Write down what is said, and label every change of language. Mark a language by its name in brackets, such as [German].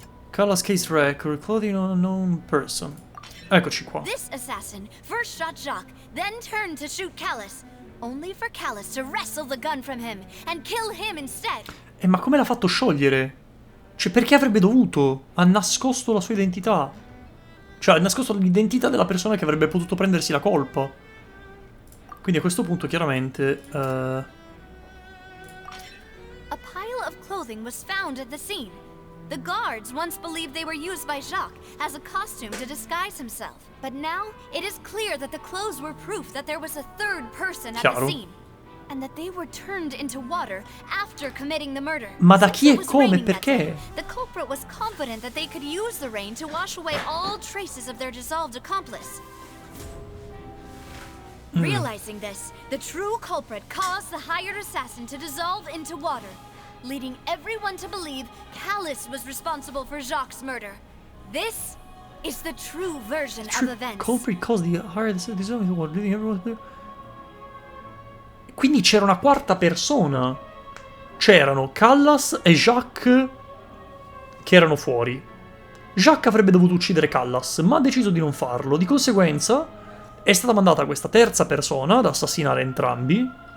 [English] Callas case record, clothing on an unknown person. [Italian] Eccoci qua. [English] This assassin first shot Jacques, then turned to shoot Callus, only for Callus to wrestle the gun from him and kill him instead. [Italian] Ma come l'ha fatto sciogliere? Cioè, perché avrebbe dovuto? Ha nascosto la sua identità. Cioè, ha nascosto l'identità della persona che avrebbe potuto prendersi la colpa. Quindi a questo punto, chiaramente... [English] A pile of clothing was found at the scene. The guards once believed they were used by Jacques as a costume to disguise himself. But now, it is clear that the clothes were proof that there was a third person at the scene. And that they were turned into water after committing the murder. Ma da chi e come? Perché? The culprit was confident that they could use the rain to wash away all traces of their dissolved accomplice. Realizing this, the true culprit caused the hired assassin to dissolve into water, leading everyone to believe Callus was responsible for Jacques' murder. This is the true version of events. Culprit caused the hired assassin to dissolve into water, leading everyone. [Italian] Quindi c'era una quarta persona. C'erano Callas e Jacques che erano fuori. Jacques avrebbe dovuto uccidere Callas, ma ha deciso di non farlo. Di conseguenza è stata mandata questa terza persona ad assassinare entrambi.